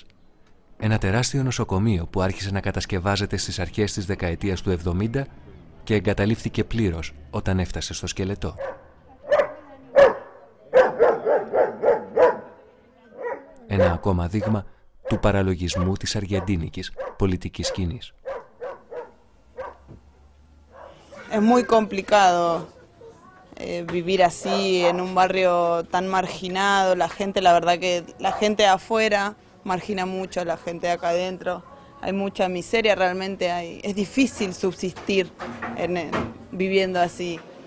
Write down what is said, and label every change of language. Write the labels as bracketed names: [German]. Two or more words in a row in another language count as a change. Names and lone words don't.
[Greek] Ένα τεράστιο νοσοκομείο που άρχισε να κατασκευάζεται στις αρχές της δεκαετίας του 70 και εγκαταλείφθηκε πλήρως όταν έφτασε στο σκελετό. Ένα ακόμα δείγμα του παραλογισμού της αργεντίνικης πολιτικής σκηνής. [Spanish] Es muy complicado vivir así en un barrio tan marginado. La gente, la verdad que la gente de afuera margina mucho a la gente de acá adentro. Hay mucha miseria realmente, es difícil subsistir viviendo así.